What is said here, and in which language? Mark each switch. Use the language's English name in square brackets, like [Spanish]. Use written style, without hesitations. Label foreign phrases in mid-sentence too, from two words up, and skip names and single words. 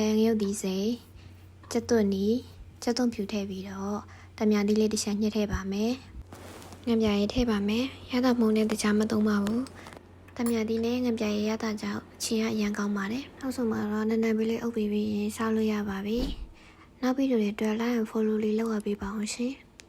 [Burmese] ငရုတ်သီးစိမ်းချက်သွန်းနီချက်သွန်းဖြူထည့်ပြီးတော့တမန်သီးလေးတစ်ချက်ညှစ်ထည့်ပါမယ်ငပြရေးထည့်ပါမယ်ရတာမုံနဲ့တခြားမသုံးပါဘူးတမန်သီးနဲ့ငပြရေးရတာကြောင့်အချင်းကအရန်ကောင်းပါတယ်နောက်ဆုံးမှာတော့နည်းနည်းလေးအုပ်ပြီးရင်စားလို့ရပါပြီနောက်ဗီဒီယိုတွေတွေ့ [English] like and follow [Burmese] လေးလုပ်ရပေးပါအောင်ရှင်